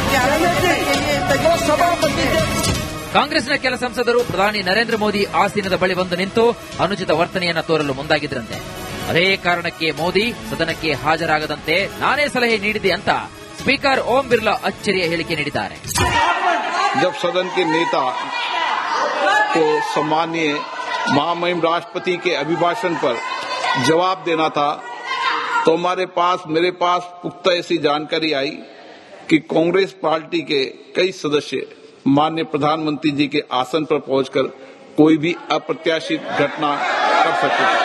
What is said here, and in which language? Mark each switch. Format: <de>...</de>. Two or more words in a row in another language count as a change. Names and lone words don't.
<kn>ಕಾಂಗ್ರೆಸ್ನ ಕೆಲ ಸಂಸದರು ಪ್ರಧಾನಿ ನರೇಂದ್ರ ಮೋದಿ ಆಸೀನದ ಬಳಿ ಬಂದು ನಿಂತು ಅನುಚಿತ ವರ್ತನೆಯನ್ನು ತೋರಲು ಮುಂದಾಗಿದ್ರಂತೆ. ಅದೇ ಕಾರಣಕ್ಕೆ ಮೋದಿ ಸದನಕ್ಕೆ ಹಾಜರಾಗದಂತೆ ನಾನೇ ಸಲಹೆ ನೀಡಿದೆ ಅಂತ ಸ್ಪೀಕರ್ ಓಂ ಬಿರ್ಲಾ ಅಚ್ಚರಿಯ ಹೇಳಿಕೆ ನೀಡಿದ್ದಾರೆ.</kn> <hi>जब सदन के नेता को सम्माननीय महामहिम राष्ट्रपति के अभिभाषण पर जवाब देना था, तो मेरे पास पुख्ता ऐसी जानकारी आई कि कांग्रेस पार्टी के कई सदस्य माननीय प्रधानमंत्री जी के आसन पर पहुंचकर कोई भी अप्रत्याशित घटना कर सकते थे.</hi>